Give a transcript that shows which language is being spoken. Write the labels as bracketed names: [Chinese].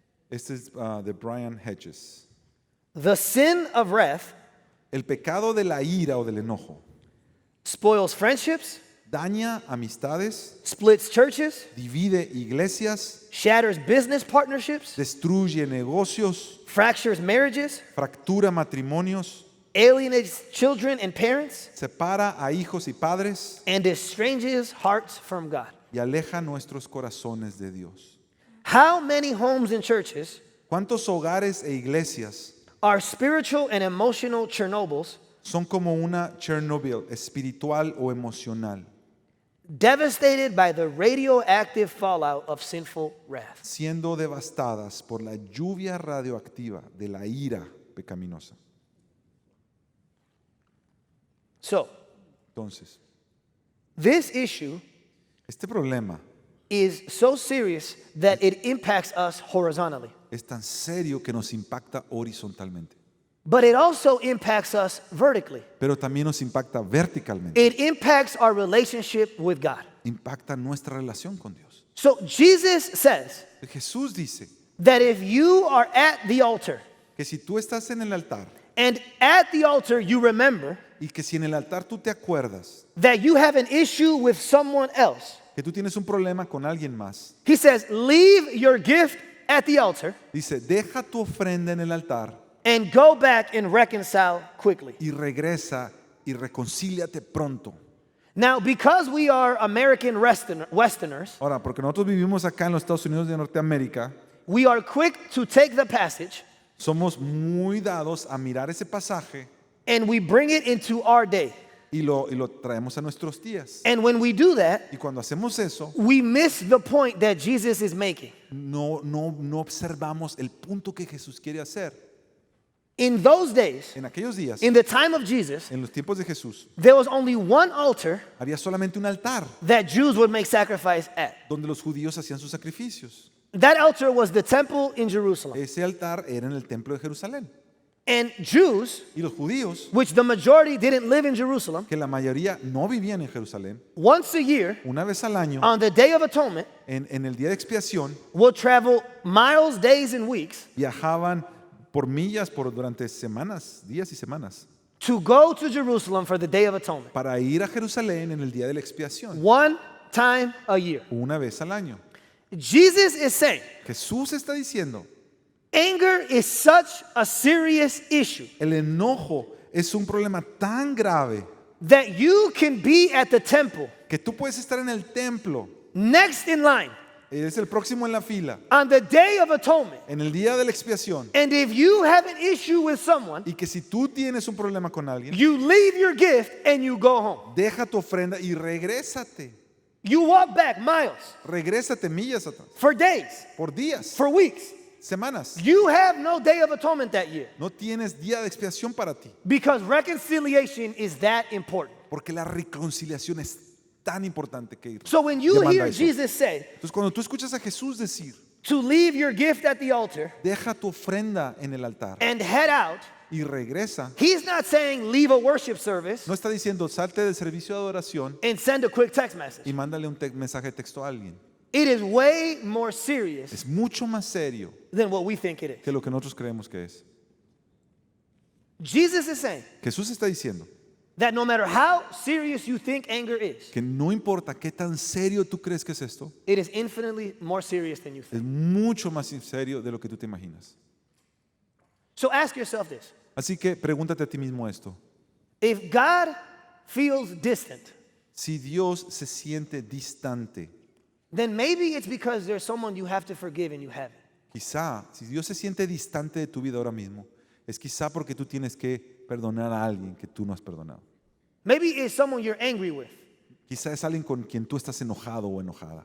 [Spanish] Este es de Brian Hedges. [English] The sin of wrath [Spanish] El pecado de la ira o del enojo [English] spoils friendships, [Spanish] daña amistades, [English] splits churches, [Spanish] divide iglesias, [English] shatters business partnerships, [Spanish] destruye negocios, [English] fractures marriages, [Spanish] fractura matrimonios, [English] alienates children and parents, [Spanish] separa a hijos y padres [English] and estranges hearts from God. [Spanish] y aleja nuestros corazones de Dios. [English] How many homes and churches [Spanish] ¿Cuántos hogares e iglesias [English] are spiritual and emotional Chernobyls, [Spanish] son como una Chernobyl espiritual o emocional, [English] devastated by the radioactive fallout of sinful wrath? [Spanish] siendo devastadas por la lluvia radioactiva de la ira pecaminosa? [English] So, [Spanish] Entonces, [English] this issue [Spanish] este problema [English] is so serious that it impacts us horizontally, [Spanish] es tan serio que nos impacta horizontalmente, [English] but it also impacts us vertically. [Spanish] pero también nos impacta verticalmente. [English] It impacts our relationship with God. [Spanish] Impacta nuestra relación con Dios. [English] So Jesus says [Spanish] Jesús dice [English] that if you are at the altar [Spanish] que si tú estás en el altar [English] and at the altar you remember [Spanish] y que si en el altar tú te acuerdas [English] that you have an issue with someone else, [Spanish] que tú tienes un problema con alguien más, [English] he says, leave your gift at the altar [Spanish] dice, deja tu ofrenda en el altar [English] and go back and reconcile quickly. [Spanish] y regresa y reconcíliate pronto. [English] Now, because we are American Westerners, [Spanish] Ahora, porque nosotros vivimos acá en los Estados Unidos de Norteamérica, [English] we are quick to take the passage [Spanish] somos muy dados a mirar ese pasaje [English] and we bring it into our day. [Spanish] y lo traemos a nuestros días. [English] And when we do that, [Spanish] Y cuando hacemos eso, [English] we miss the point that Jesus is making. [Spanish] no observamos el punto que Jesús quiere hacer. [English] In those days, [Spanish] En aquellos días, [English] in the time of Jesus, [Spanish] en los tiempos de Jesús, [English] there was only one altar [Spanish] había solamente un altar [English] that Jews would make sacrifice at. [Spanish] donde los judíos hacían sus sacrificios. [English] That altar was the temple in Jerusalem. [Spanish] Ese altar era en el templo de Jerusalén. [English] And Jews, [Spanish] Y los judíos, [English] which the majority didn't live in Jerusalem, [Spanish] que la mayoría no vivían en Jerusalén, [English] once a year, [Spanish] una vez al año, [English] on the Day of Atonement, [Spanish] en el día de expiación, [English] would travel miles, days, and weeks [Spanish] viajaban por millas durante semanas, días y semanas, [English] to go to Jerusalem for the Day of Atonement. [Spanish] para ir a Jerusalén en el día de la expiación, [English] One time a year. [Spanish] una vez al año. [English] Jesus is saying, [Spanish] Jesús está diciendo, [English] anger is such a serious issue [Spanish] el enojo es un problema tan grave [English] that you can be at the temple, [Spanish] que tú puedes estar en el templo, [English] next in line, [Spanish] eres el próximo en la fila, [English] on the Day of Atonement. [Spanish] en el día de la expiación, [English] And if you have an issue with someone, [Spanish] y que si tú tienes un problema con alguien, [English] you leave your gift and you go home. [Spanish] deja tu ofrenda y regrésate. [English] You walk back miles, [Spanish] Regrésate millas atrás, [English] for days, [Spanish] por días, [English] for weeks. [Spanish] semanas. [English] You have no Day of Atonement that year [Spanish] No tienes día de expiación para ti, [English] because reconciliation is that important. [Spanish] porque la reconciliación es tan importante que [English] So when you [Spanish] demanda [English] hear [Spanish] eso. [English] Jesus say [Spanish] Entonces, cuando tú escuchas a Jesús decir, [English] to leave your gift at the altar [Spanish] deja tu ofrenda en el altar [English] and head out, [Spanish] y regresa, [English] he's not saying leave a worship service [Spanish] no está diciendo salte del servicio de adoración [English] and send a quick text message. [Spanish] y mándale un mensaje de texto a alguien. [English] It is way more serious [Spanish] Es mucho más serio [English] than what we think it is. [Spanish] que lo que nosotros creemos que es. [English] Jesus is saying [Spanish] Jesús está diciendo [English] that no matter how serious you think anger is, [Spanish] que no importa qué tan serio tú crees que es esto, [English] it is infinitely more serious than you [Spanish] es [English] think. [Spanish] mucho más serio de lo que tú te imaginas. [English] So ask yourself this. [Spanish] Así que pregúntate a ti mismo esto. [English] If God feels distant, [Spanish] Si Dios se siente distante, [English] then maybe it's because there's someone you have to forgive and you haven't. [Spanish] quizá, si Dios se siente distante de tu vida ahora mismo, es quizá porque tú tienes que perdonar a alguien que tú no has perdonado. [English] Maybe it's someone you're angry with, [Spanish] Quizá es alguien con quien tú estás enojado o enojada,